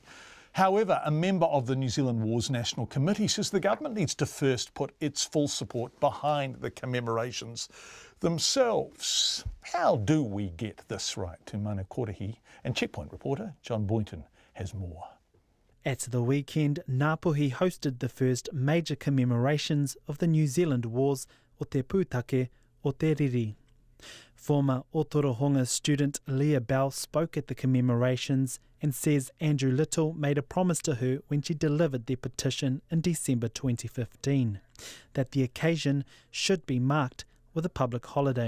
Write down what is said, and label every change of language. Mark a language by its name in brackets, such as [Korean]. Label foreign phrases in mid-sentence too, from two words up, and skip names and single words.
[English] However, a member of the New Zealand Wars National Committee says the government needs to first put its full support behind the commemorations themselves. How do we get this right? To Mana Korahi and Checkpoint reporter John Boynton has more. At the weekend, Ngāpuhi hosted the first major commemorations of the New Zealand Wars o te pūtake o te riri. Former Otorohanga student Leah Bell spoke at the commemorations and says Andrew Little made a promise to her when she delivered their petition in December 2015, that the occasion should be marked with a public holiday.